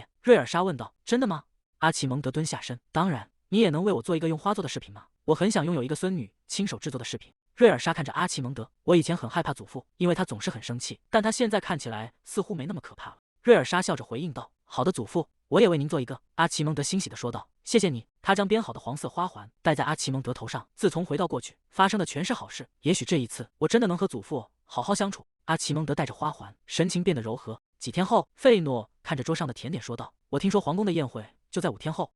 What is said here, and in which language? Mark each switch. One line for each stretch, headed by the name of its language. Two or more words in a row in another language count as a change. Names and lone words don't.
Chinese: 瑞爾莎問道，真的嗎？阿奇蒙德蹲下身，當然。你也能為我做一个用花做的饰品吗？我很想擁有一個孫女親手制作的飾品。瑞爾莎看着阿奇蒙德，我以前很害怕祖父，因為他總是很生氣，但他現在看起來似乎沒那麼可怕了。瑞爾莎笑着回應道，好的，祖父，我也為您做一個。阿奇蒙德欣喜地說道，謝謝你。他將編好的黃色花環戴在阿奇蒙德頭上。自從回到過去，發生的全是好事，也許這一次我真的能和祖父好好相處。阿奇蒙德戴着花環，神情變得柔和。幾天後，費諾看着桌上的甜點說道，我聽說皇宮的宴會就在5天後。